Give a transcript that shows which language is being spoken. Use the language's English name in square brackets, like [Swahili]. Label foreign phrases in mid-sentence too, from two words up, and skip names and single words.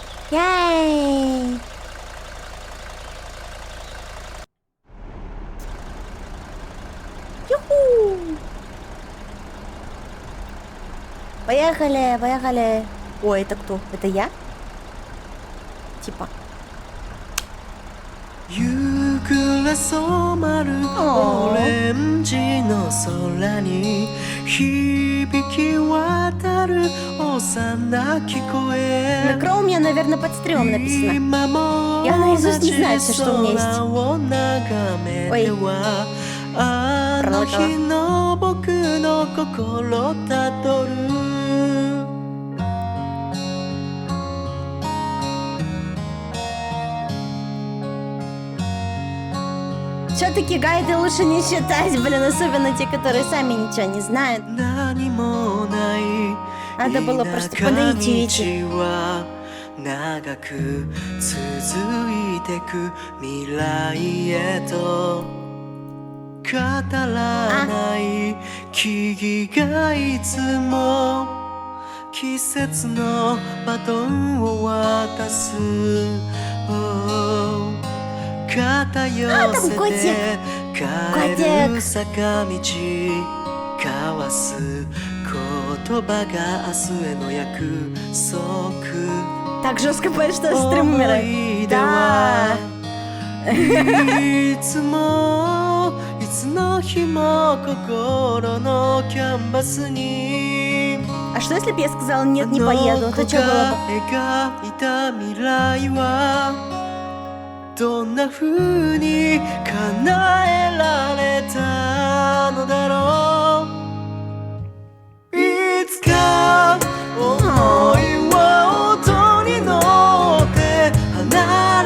[Russian] Яй! Юху! Поехали, поехали. Ой, это кто? Это я? Типа. О. なクローミア, наверное, под стримом написано. Я наизусть не знаю все, что у меня есть. Ой. Все-таки гайды лучше не читать, блин, особенно те, которые сами ничего не знают. Надо было просто подойти, видите. [Japanese] 長く続いてく未来へと語らない木々がいつも季節のバトンを渡す肩寄せて帰る坂道交わす言葉が明日への約束 [Russian] Так жестко поет, что стрим умирает. Да. [Japanese] いつもいつの日も心のキャンバスに [Russian] А что если бы я сказала нет, не поеду? То что было бы? [Japanese] 描いた未来はどんな風に叶えられたのだろういつか思いは音に乗って離